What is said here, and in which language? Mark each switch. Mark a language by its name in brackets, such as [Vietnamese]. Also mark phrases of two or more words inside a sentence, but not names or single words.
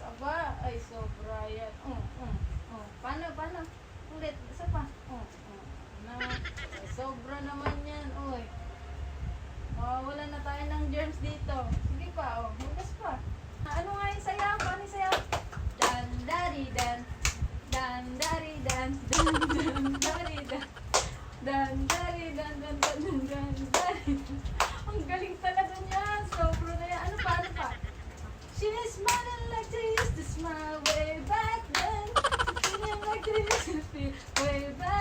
[Filipino] Aba, ay sobra yan. Paano, paano? Ulit, isa pa. Na, ay, sobra naman yan. Oy. Wala na tayo ng germs dito. Sige pa, hugas pa. Ano nga yung sayaw? Paano yung sayaw? Dan, dari, dan. Dan, dari, dan. Dan, dan, dari, dan. Dan, dari, dan, dan, dan, dan, dan, dari. Ang galing talaga niya. Sobra na yan. Ano pa, ano pa? [English] She's smiling like they used to smile way back then. She's smiling like they used to feel way